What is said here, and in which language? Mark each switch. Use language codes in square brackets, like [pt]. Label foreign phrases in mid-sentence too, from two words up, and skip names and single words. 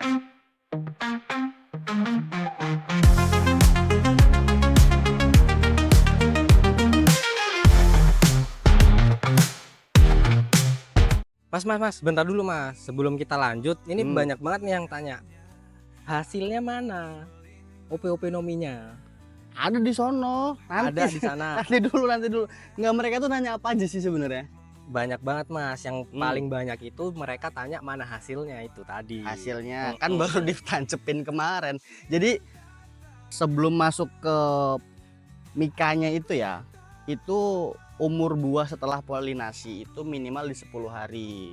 [id] Mas, bentar dulu Mas. Sebelum kita lanjut, ini Hmm. banyak banget nih yang tanya. Hasilnya mana? OP-OP Nominya. Ada di sono. Ada di sana. Nanti dulu. Nggak, mereka tuh nanya apa aja sih sebenarnya? Banyak banget Mas. Yang paling banyak itu mereka tanya mana hasilnya itu tadi. Hasilnya kan baru ditancepin kemarin. Jadi sebelum masuk ke mikanya itu ya, itu umur buah setelah polinasi itu minimal di 10 hari.